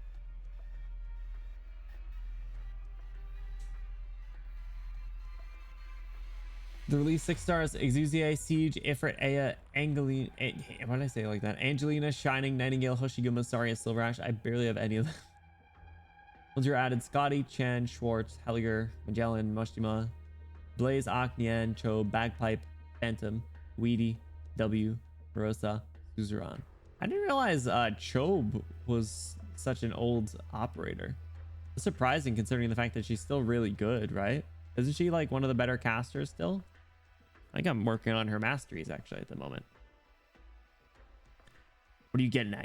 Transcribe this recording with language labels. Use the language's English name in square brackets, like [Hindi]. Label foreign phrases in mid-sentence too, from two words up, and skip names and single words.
[English] The release 6 stars: Exuziae, Siege, Ifrit, Aya, Angeline. Why did I say it like that? Angelina, Shining, Nightingale, Hoshiguma, Saria, Silverash. I barely have any of them. Once you're added: Scotty, Chan, Schwartz, Helliger, Magellan, Moshima, Blaze, Aknian, Cho, Bagpipe, Phantom, Weedy, W, Marosa, Suzuran. I didn't realize Chobe was such an old operator. It's surprising considering the fact that she's still really good, right? Isn't she like one of the better casters still? I think I'm working on her masteries actually at the moment. What are you getting at?